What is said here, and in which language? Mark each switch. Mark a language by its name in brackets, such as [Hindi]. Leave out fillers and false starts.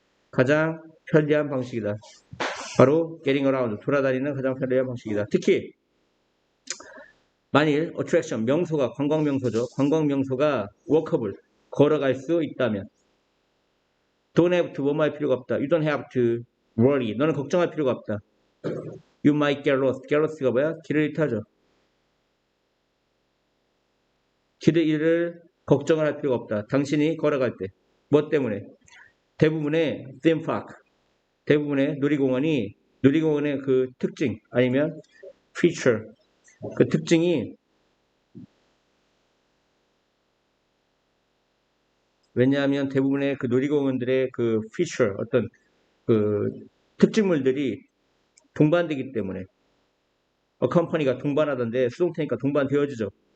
[Korean] 가장 편리한 방식이다. 바로 getting around, 돌아다니는 가장 편리한 방식이다. 특히 만일 attraction, 명소가 관광명소죠. 관광명소가 walkable, 걸어갈 수 있다면 [English] don't have to, [Korean] 뭐뭐 할 필요가 없다. [English] You don't have to worry, [Korean] 너는 걱정할 필요가 없다. [English] You might get lost, get lost가 뭐야? [Korean] 길을 잃다죠. 길을 잃을 걱정을 할 필요가 없다. 당신이 걸어갈 때. 뭐 때문에? 대부분의 theme park, 대부분의 놀이공원의 그 특징 아니면 feature, 그 특징이 왜냐하면 대부분의 그 놀이공원들의 그 feature, 어떤 그 특징물들이 동반되기 때문에 컴퍼니가 동반하던데 수동태니까 동반되어지죠.